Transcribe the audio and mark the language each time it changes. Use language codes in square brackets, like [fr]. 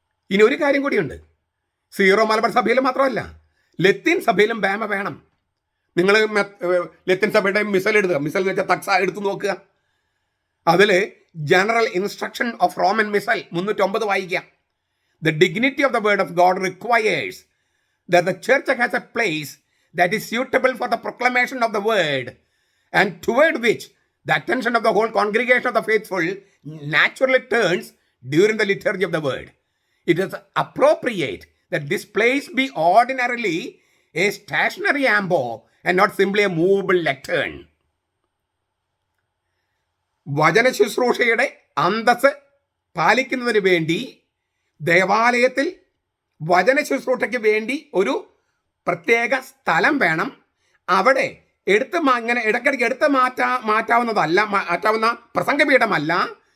[ml] ഇനി ഒരു കാര്യം കൂടിയുണ്ട്. സീറോ മലബാർ സഭയിൽ മാത്രമല്ല, ലത്തീൻ സഭയിലും ബേമ വേണം. നിങ്ങൾ ലത്തീൻ സഭയുടെ മിസൽ എടുക്കുക, മിസൽ എന്ന് വെച്ചാൽ തക്സ എടുത്തു നോക്കുക. അതിൽ general instruction of Roman micelle 309 വായിക്കാം. [en] The dignity of the word of God requires that the church has a place that is suitable for the proclamation of the word, and toward which the attention of the whole congregation of the faithful naturally turns during the liturgy of the word. It is appropriate that this place be ordinarily a stationary ambo and not simply a movable lectern. [ml] വചന ശുശ്രൂഷയുടെ അന്തസ് പാലിക്കുന്നതിന് വേണ്ടി ദേവാലയത്തിൽ വചന ശുശ്രൂഷയ്ക്ക് വേണ്ടി ഒരു പ്രത്യേക സ്ഥലം വേണം. അവിടെ ഇങ്ങനെ ഇടയ്ക്കിടയ്ക്ക് എടുത്ത് മാറ്റാവുന്ന പ്രസംഗപീഠമല്ല.